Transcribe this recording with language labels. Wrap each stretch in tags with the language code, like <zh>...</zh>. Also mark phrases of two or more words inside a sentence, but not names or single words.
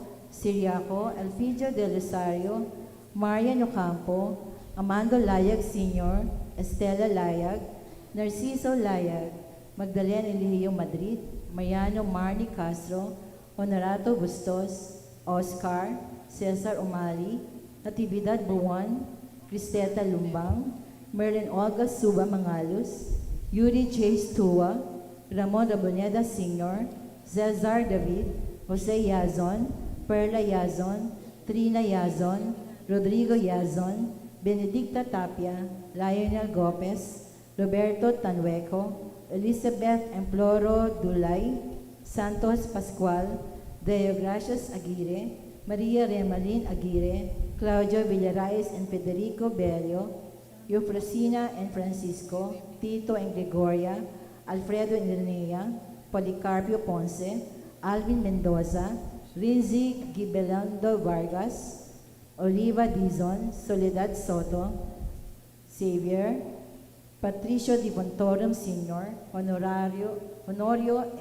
<en>Siriaco, Elpidio del Rosario, Marian Ocampo, Amando Layag Sr., Estela Layag, Narciso Layag, Magdalena Eligio Madrid, Mariano Marnie Castro, Honorato Bustos, Oscar, Cesar Umali, Natividad Buwan, Cristeta Lumbang, Merlin Olga Suba Mangalus, Yuri J. Stua, Ramon Raboneda Sr., Cesar David, Jose Yazon, Perla Yazon, Trina Yazon, Rodrigo Yazon, Benedicta Tapia, Lionel Gopez, Roberto Tanweco, Elizabeth Emploro Dulay, Santos Pascual, Deo Gracias Aguirre, Maria Remalin Aguirre, Claudio Villaraes and Federico Bello, Eufrosina and Francisco, Tito and Gregoria, Alfredo and Linnea, Policarpio Ponce, Alvin Mendoza, Rinzi Gibelando Vargas, Oliva Dizon, Soledad Soto, Xavier, Patricio Di Bontorum Sr., Honorio</en>